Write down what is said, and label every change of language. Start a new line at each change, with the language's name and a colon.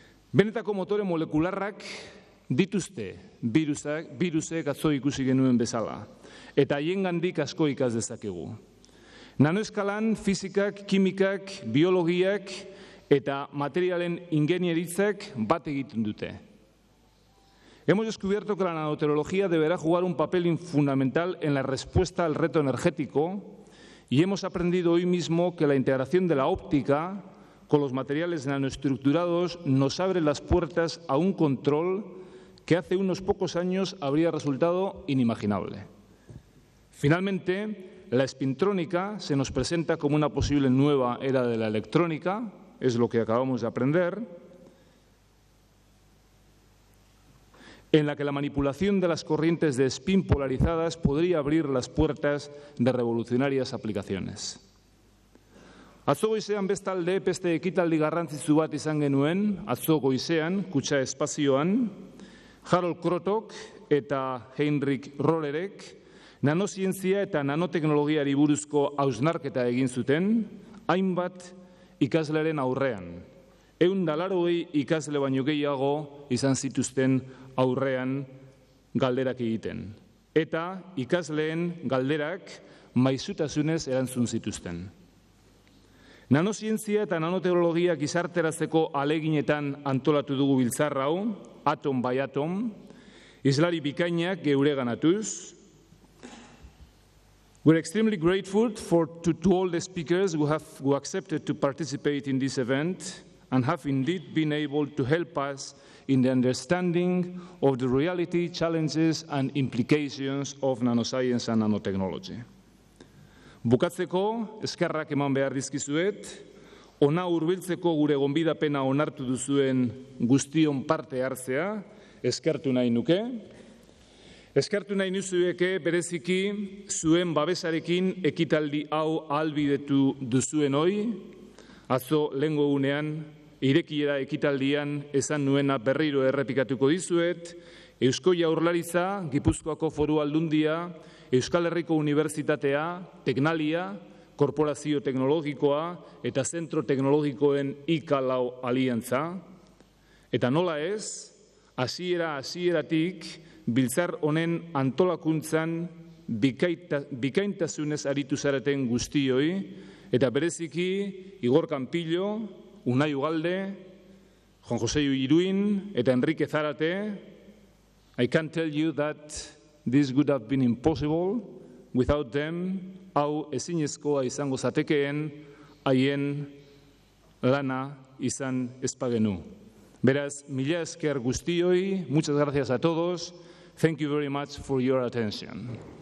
Basque: Benetako motore molekularrak dituzte virusek atzo ikusi genuen bezala, eta haiengandik asko ikas dezakegu. Nanoeskalan fizikak, kimikak, biologiak eta materialen ingenieritzak bat egiten dute.
Spanish: Hemos descubierto que la nanotecnología deberá jugar un papel fundamental en la respuesta al reto energético y hemos aprendido hoy mismo que la integración de la óptica con los materiales nanoestructurados nos abre las puertas a un control que hace unos pocos años habría resultado inimaginable. Finalmente, la espintrónica se nos presenta como una posible nueva era de la electrónica, es lo que acabamos de aprender, en la que la manipulación de las corrientes de spin polarizadas podría abrir las puertas de revolucionarias aplicaciones.
Basque: Atzo goizean bestalde beste ekitaldi garrantzitsu bat izan genuen, atzo goizean, Kutxa Espazioan, Harold Krotok eta Heinrich Rollerek nanozientzia eta nanoteknologiari buruzko hausnarketa egin zuten, hainbat ikasleren aurrean. 180 ikasle baino gehiago izan zituzten aurrean galderak egiten. Eta ikasleen galderak maisutasunez erantzun zituzten. Nanozientzia eta nanoteknologia gizarteratzeko aleginetan antolatu dugu biltzar hau,
English: atom by atom,
Basque: islari bikainak geureganatuz.
English: We're extremely grateful to all the speakers who accepted to participate in this event and have indeed been able to help us in the understanding of the reality, challenges and implications of nanoscience and nanotechnology.
Basque: Bukatzeko, eskerrak eman behar dizkizuet, ona hurbiltzeko gure gonbidapena onartu duzuen guztion parte hartzea, eskertu nahi nuke. Eskertu nahi nuzueke bereziki zuen babesarekin ekitaldi hau ahalbidetu duzuen hoi, atzo lehengo egunean, irekiera ekitaldian esan nuena berriro errepikatuko dizuet, Eusko Jaurlaritza, Gipuzkoako Foru Aldundia, Euskal Herriko Unibertsitatea, Teknalia, Korporazio Teknologikoa eta Zentro Teknologikoen IK4 aliantza. Eta nola ez, hasieratik biltzar honen antolakuntzan bikaintasunez aritu zareten guztioi, eta bereziki Igor Campillo, Unai Ugalde, Juan José Iruin eta Enrique Zarate.
English: I can tell you that this would have been impossible without them.
Basque: Hau ezinezkoa izango zatekeen haien lana izan espagenu. Beraz, mila esker guztioi,
Spanish: muchas gracias a todos.
English: Thank you very much for your attention.